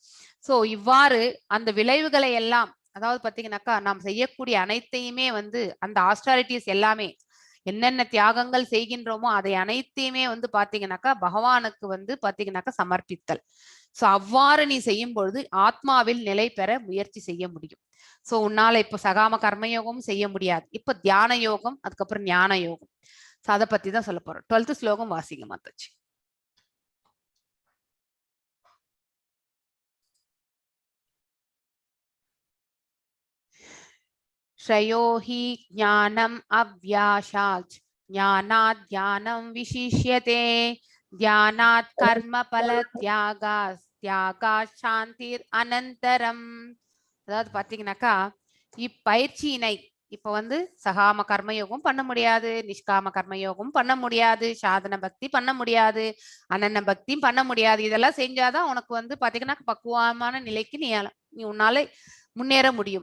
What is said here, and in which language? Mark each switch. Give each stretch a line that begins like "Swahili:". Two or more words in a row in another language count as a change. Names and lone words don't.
Tamil: ஸோ இவ்வாறு அந்த விளைவுகளை எல்லாம் அதாவது பாத்தீங்கன்னாக்கா நாம் செய்யக்கூடிய அனைத்தையுமே வந்து அந்த ஆஸ்டாரிட்டிஸ் எல்லாமே என்னென்ன தியாகங்கள் செய்கின்றோமோ அதை அனைத்தையுமே வந்து பாத்தீங்கன்னாக்கா பகவானுக்கு வந்து பாத்தீங்கன்னாக்கா சமர்ப்பித்தல். சோ அவ்வாறு நீ செய்யும் பொழுது ஆத்மாவில் நிலை பெற முயற்சி செய்ய முடியும். சோ உன்னால இப்ப சகாம கர்மயோகம் செய்ய முடியாது, இப்ப தியான யோகம், அதுக்கப்புறம் ஞான யோகம். சோ அதை பத்தி தான் சொல்ல போறோம். 12th ஸ்லோகம் வாசிங்க மாதாஜி.
Sanskrit: श्रेयो हि ज्ञानम् अव्याशात् ज्ञानात् ज्ञानं विशिष्यते ध्यानात् कर्मफल त्यागात् त्यागात् शान्तिर् अनन्तरम्.
Tamil: அதாவது பாத்தீங்கன்னாக்கா இப்பயிற்சியினை இப்ப வந்து சகாம கர்மயோகம் பண்ண முடியாது, நிஷ்காம கர்மயோகம் பண்ண முடியாது, சாதன பக்தி பண்ண முடியாது, அனன்ன பக்தியும் பண்ண முடியாது. இதெல்லாம் செஞ்சாதான் உனக்கு வந்து பாத்தீங்கன்னா பக்குவமான நிலைக்கு நீ உன்னால முன்னேற முடியும்.